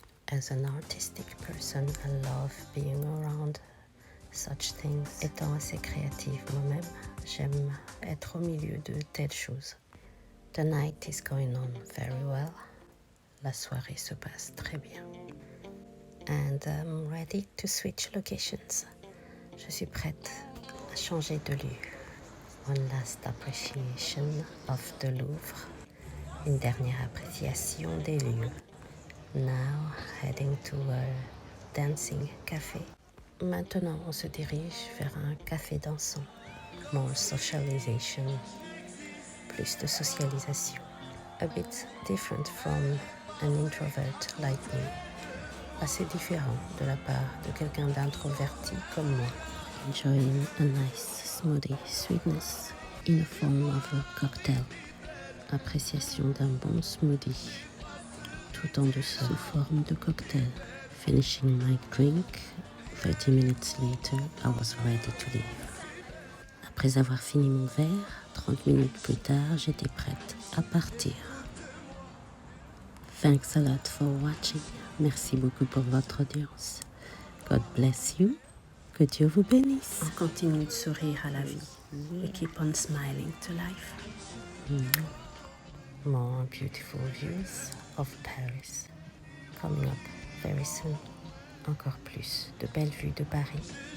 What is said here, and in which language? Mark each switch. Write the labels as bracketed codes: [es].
[en] As an artistic person, I love being around such things. [fr] Étant assez créative moi-même, j'aime être au milieu de telles choses. [en] The night is going on very well. [fr] La soirée se passe très bien. [en] And I'm ready to switch locations. [fr] Je suis prête à changer de lieu. [en] One last appreciation of the Louvre. [fr] Une dernière appréciation des lieux. [en] Now heading to a dancing café. [fr] Maintenant, on se dirige vers un café dansant. [en] More socialization. [fr] Plus de socialisation. [en] A bit different from an introvert like me. [fr] Assez différent de la part de quelqu'un d'introverti comme moi. [en] Enjoying a nice smoothie sweetness in the form of a cocktail. [fr] Appréciation d'un bon smoothie tout en douceur sous forme de cocktail. [en] Finishing my drink, 30 minutes later, I was ready to leave. [fr] Après avoir fini mon verre, 30 minutes plus tard, j'étais prête à partir. [en] Thanks a lot for watching. [fr] Merci beaucoup pour votre audience. [en] God bless you. [fr] Que Dieu vous bénisse. On continue de sourire à la vie. [en] We keep on smiling to life. More beautiful views of Paris. Coming up very soon. [fr] Encore plus de belles vues de Paris.